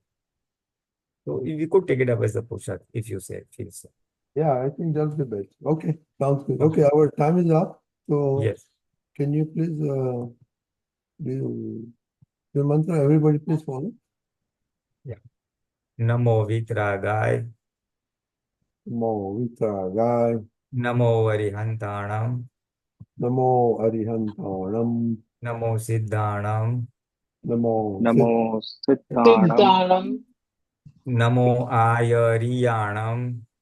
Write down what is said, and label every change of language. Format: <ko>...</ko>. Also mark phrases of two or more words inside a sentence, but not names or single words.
<en>So we could take it up as a push-up if you feel so. Yeah, I think that's the best. Okay, sounds good. Okay, our time is up. So yes, can you please do the mantra? Everybody please follow. Yeah.</en> <pra>Namo Vitragaya. Namo Vitragaya. Namo Arihantanam. Namo Arihantanam. Namo Siddhanam. Namo Siddhanam. Namo Ayariyanam.</pra>